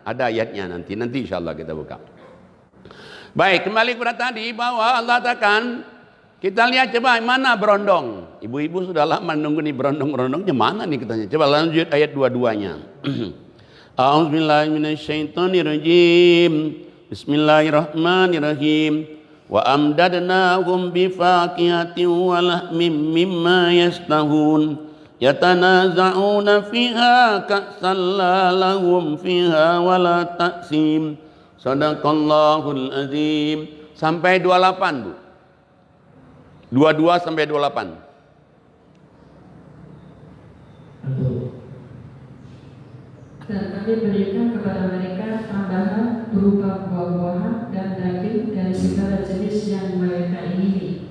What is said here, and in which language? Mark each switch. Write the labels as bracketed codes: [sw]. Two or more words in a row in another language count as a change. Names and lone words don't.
[id] Ada ayatnya nanti [ar] insya Allah [id] kita buka. Baik, kembali kepada tadi bahwa Allah katakan. Kita lihat coba mana berondong. Ibu-ibu sudah lama menunggu nih berondong-berondongnya mana nih katanya. Coba lanjut ayat 22-nya. [ar] أعوذ بالله من الشيطان الرجيم. بسم الله الرحمن الرحيم. وأمددناهم بفاكهة ولحم مما يشتهون. يتنازعون فيها كأسا لا لهم فيها ولا تأثيم. صدق الله العظيم. [id] Sampai 28 Bu. 22 sampai 28. Dan kami berikan kepada mereka tambahan berupa buah-buahan dan daging dari segala jenis yang mereka ingini.